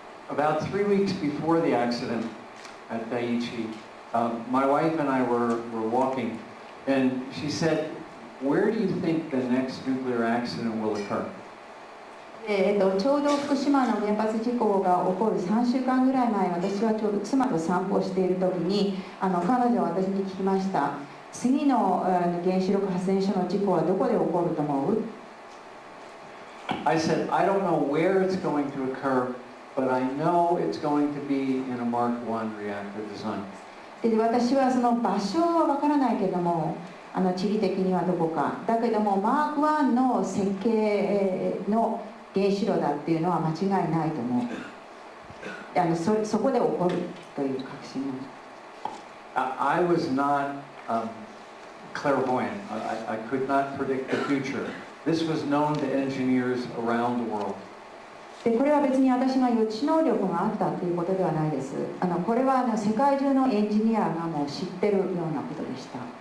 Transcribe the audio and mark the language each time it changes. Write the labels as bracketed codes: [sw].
[en] About 3 weeks before the accident at Dai2, my wife and I were walking, and she said, "Where do you think the next nuclear accident will occur?" [ja] ちょうど福島の原発事故が起こる3週間ぐらい前、私はちょうど妻と散歩している時に彼女は私に聞きました。次の原子力発電所の事故はどこで起こると思う？ [en] I said, "I don't know where it's going to occur.But I know it's going to be in a Mark 1 reactor design." [ja] で私はその場所は分からないけども、地理的にはどこかだけどもマーク1の設計の原子炉だっていうのは間違いないと思う。そこで起こるという確信を。 [en] I was not clairvoyant. I could not predict the future. This was known to engineers around the world. [ja] でこれは別に私が予知能力があったということではないです。これは世界中のエンジニアがもう知ってるようなことでした。